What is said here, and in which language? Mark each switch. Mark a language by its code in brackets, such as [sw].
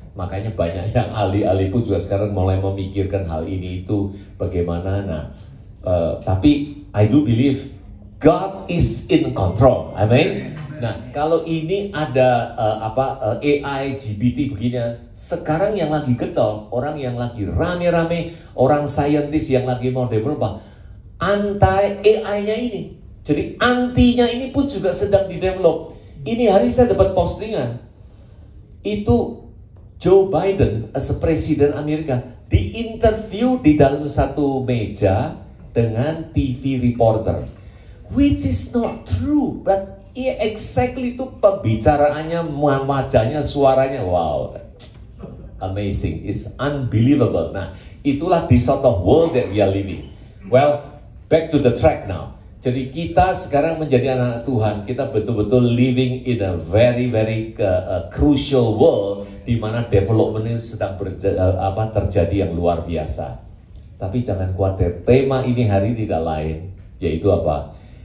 [id] Makanya banyak yang ahli-ahli pun juga sekarang mulai memikirkan hal ini itu bagaimana. Nah, tapi [en] I do believe God is in control. [id] Amen. Nah, kalau ini ada AI, GPT begini, sekarang yang lagi getol, orang yang lagi rame-rame, orang saintis yang lagi mau develop, anti AI-nya ini. Jadi antinya ini pun juga sedang di develop. Ini hari saya dapat postingan, itu [en] Joe Biden as [id] presiden Amerika diinterview di dalam satu meja dengan [en] TV reporter, which is not true, but exactly [id] itu pembicaraannya, wajahnya, suaranya, [en] wow, amazing, it's unbelievable. [id] Nah, itulah [en] the sort of world that we are living. Well, back to the track now. [id] Jadi kita sekarang menjadi anak-anak Tuhan, kita betul-betul [en] living in a very crucial world [id] di mana development ini sedang terjadi yang luar biasa. Tapi jangan khawatir, tema ini hari tidak lain, yaitu apa?